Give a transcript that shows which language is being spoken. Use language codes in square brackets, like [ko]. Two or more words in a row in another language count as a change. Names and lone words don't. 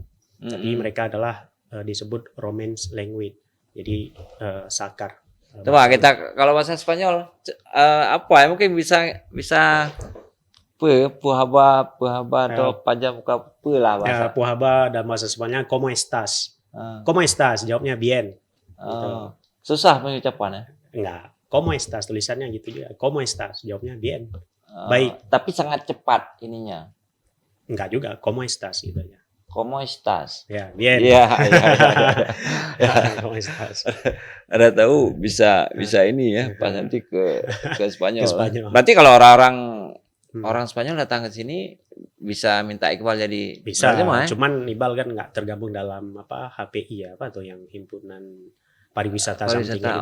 [id] Tapi mereka adalah disebut [en] Romance language. [id] Jadi sakar. Coba kita kalau bahasa Spanyol apa ya mungkin bisa puhaba atau pajam muka lah bahasa. Ya, puhaba dalam bahasa Spanyol [es] como estás? Como estás? [id] Jawabnya bien. Gitu. Susah pengucapannya? Enggak. [es] Como estás? [id] Tulisannya gitu juga. [es] Como estás? [id] Jawabnya bien. Baik. Tapi sangat cepat ininya. Enggak juga. [es] Como estás [id] gitu aja. [es] Como estás? [id] Ya, bien. Iya. [es] Como estás? [id] Ada tahu bisa ini ya pas nanti ke Spanyol. Berarti kalau orang Spanyol datang ke sini bisa minta Iqbal jadi bisa. Cuman Iqbal kan nggak tergabung dalam HPI ya, apa tuh yang himpunan pariwisata something gitu.